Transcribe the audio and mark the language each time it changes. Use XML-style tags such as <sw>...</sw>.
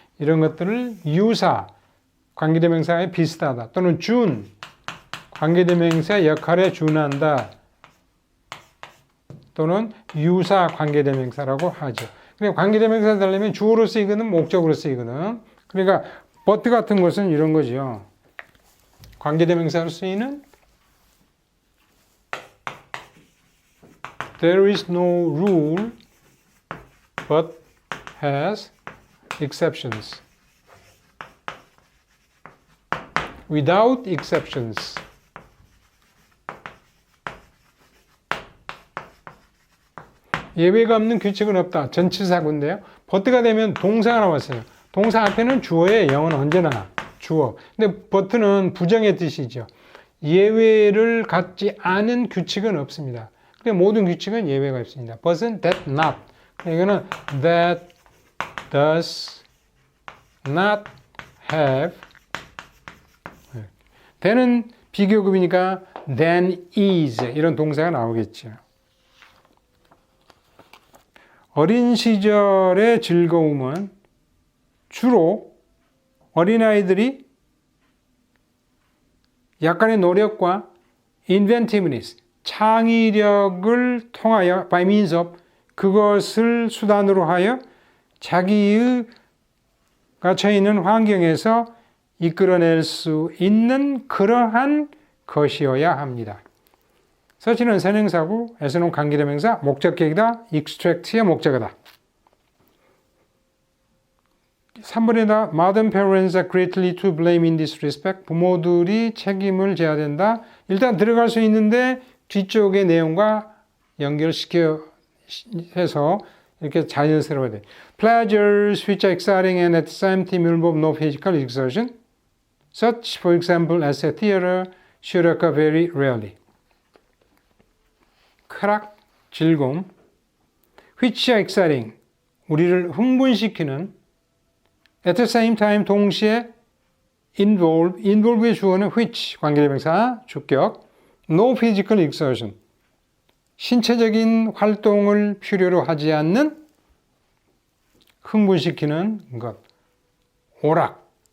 <ko>이런 것들을 유사, 관계대명사에 비슷하다 또는 준, 관계대명사 역할에 준한다 또는 유사 관계대명사라고 하죠. 그러니까 관계대명사 되려면 주어로 쓰이거든 목적으로 쓰이거든. 그러니까 but 같은 것은 이런 거죠. 관계대명사로 쓰이는</ko> <en>There is no rule but has exceptions. Without exceptions.</en> <ko>예외가 없는 규칙은 없다. 전치사구인데요. but가 되면 동사가 나왔어요. 동사 앞에는 주어예요. 영어는 언제나 주어. 근데 but는 부정의 뜻이죠. 예외를 갖지 않은 규칙은 없습니다. 근데 모든 규칙은 예외가 있습니다.</ko> <en>but은 that not. 이거는 that does not have.</en> <ko>then은 비교급이니까</ko> <en>than is</en> <ko>이런 동사가 나오겠죠. 어린 시절의 즐거움은 주로 어린아이들이 약간의 노력과 inventiveness, 창의력을 통하여</ko> <en>by means of</en> <ko>그것을 수단으로 하여 자기의 갇혀 있는 환경에서 이끌어낼 수 있는 그러한 것이어야 합니다. 서치는 선행사고, as는 관계대명사, 목적격이다, extract의 목적어다. 3번에다</ko> <en>modern parents are greatly to blame in this respect.</en> <ko>부모들이 책임을 져야 된다. 일단 들어갈 수 있는데 뒤쪽의 내용과 연결시켜 해서 이렇게 자연스러워야 돼.</ko> <en>Pleasures which are exciting and at the same time involve no physical exertion, such for example as a theater, should occur very rarely.</en> <ko>쾌락, 즐거움,</ko> <en>which are exciting,</en> <ko>우리를 흥분시키는,</ko> <en>at the same time</en> <ko>동시에 involve의 주어는 which, 관계대명사, 주격,</ko> <en>no physical exertion,</en> <ko>신체적인 활동을 필요로 하지 않는 흥분시키는 것. 오락.</ko>